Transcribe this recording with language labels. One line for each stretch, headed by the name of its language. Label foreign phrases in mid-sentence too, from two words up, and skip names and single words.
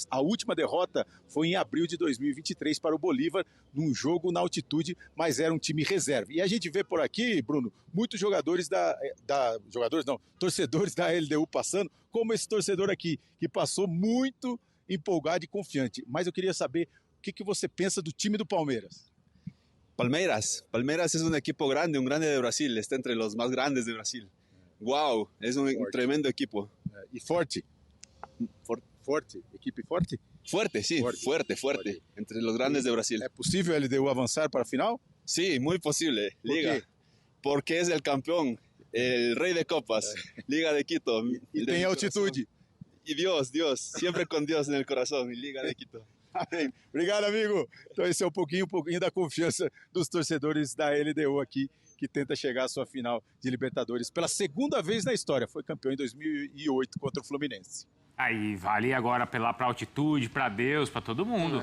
Portuguese: A última derrota foi em abril de 2023 para o Bolívar, num jogo na altitude, mas era um time reserva. E a gente vê por aqui, Bruno, muitos torcedores da LDU passando, como esse torcedor aqui, que passou muito empolgado e confiante. Mas eu queria saber o que você pensa do time do Palmeiras.
Spanish: Palmeiras es un equipo grande, un grande de Brasil, está entre los más grandes de Brasil. Wow, es un tremendo equipo. Y fuerte.
Portuguese: Forte, equipe forte?
Spanish: Fuerte, sí, fuerte, entre los grandes de Brasil. ¿Es posible el LDU avanzar para la final? Sí, muy posible, Liga. ¿Por qué? Porque es el campeón, el rey de copas, Liga de Quito. Y tiene altitude. Y Dios, siempre con Dios en el corazón, Liga de Quito.
Portuguese: Amém. Obrigado, amigo. Então esse é um pouquinho da confiança dos torcedores da LDU aqui, que tenta chegar à sua final de Libertadores pela segunda vez na história. Foi campeão em 2008 contra o Fluminense. Aí vale agora apelar para altitude, para Deus, para todo mundo.